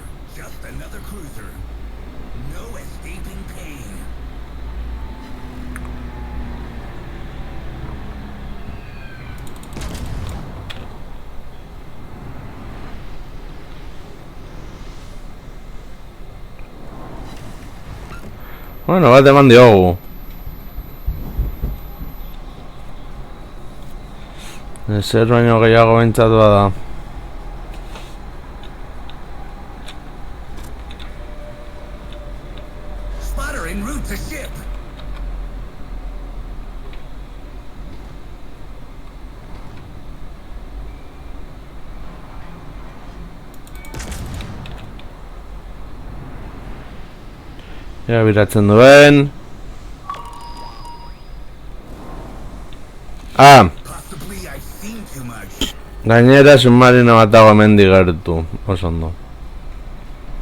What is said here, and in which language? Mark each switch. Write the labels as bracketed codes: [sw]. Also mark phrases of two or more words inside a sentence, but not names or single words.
[en] Just another cruiser. No escaping pain. [eu] Bueno, bat eman diogu. Ezer baino gehiago bentsatu da. [en] Spotter en route to ship. [eu] Ea biratzen duen. [en] Possibly I've seen too much. [eu] Gainera submarino bat dago hemendik gertu. Oso ondo.